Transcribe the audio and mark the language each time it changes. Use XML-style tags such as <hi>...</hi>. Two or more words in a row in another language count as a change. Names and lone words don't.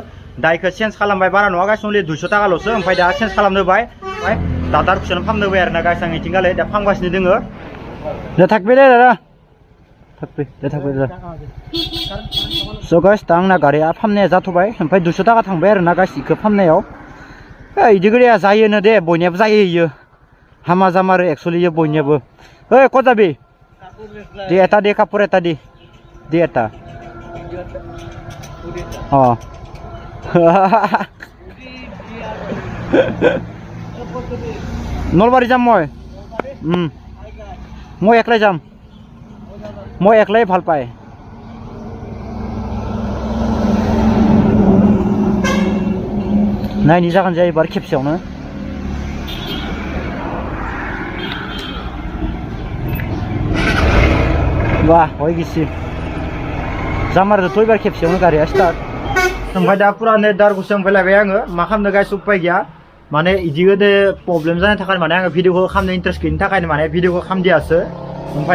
<brx>दाइखौ चेन्ज खालामबाय बारा नङा गाइस अनलि 200 थाखाल'सो ओमफ्राय दा चेन्ज खालामनो होबाय ओमफ्राय दा दारखुसन फाहामनो होबाय आरोना गाइस आं इथिंगालै दा फाहामगासिनो दोङो दा थाकबे दे दादा थाकबे दा</brx> <en>So guys</en> <brx>दा आंना गारिया फाहामनाया जाथ'बाय ओमफ्राय 200 थाखा थांबाय आरोना गाइस इखौ फाहामनायाव इदि गैया जायोनो दे बयनियाबो जायो इयो हामा जामारो एक्चुअली इयो बयनियाबो ओइ कत जाबि दे</brx> <as>এটা দে কাপড় এটা দি দে এটা নলবাৰী যাম মই একলাই যাম মই একলাই ভাল পায়</as> <brx>नायनि जागोन जायो एबार खेबसेयावनो वाह हय गिसि जामारदोंथ' एबार खेबसेयावनो गारिया स्टार्ट ओमफ्राय दा पुरा नै दारगुसियाव फैलायबाय आङो मा खालामनो गाइस उपाय गैया माने इदि गोदो प्रब्लेम जानायनि थाखाय माने आङो भिडिअखौ खालामनो इन्टारेस्ट गैयिनि थाखायनो माने भिडिअखौ खालामदियासो ओमफ्राय</brx>